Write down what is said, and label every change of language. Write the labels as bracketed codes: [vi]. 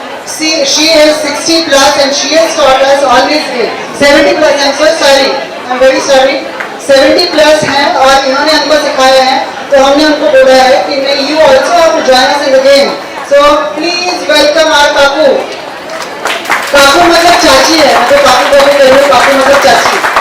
[en] She is 60 plus and she has taught us all these games. 70 plus, I'm so sorry, I'm very sorry. [hi] 70 plus हैं और इन्होंने हमको सिखाया है, तो हमने उनको बोला है कि [en] you also have to join us in the game. So please welcome our काकू। [hi] काकू मतलब चाची है, मैं तो काकू को भी कह रही हूँ, काकू मतलब चाची।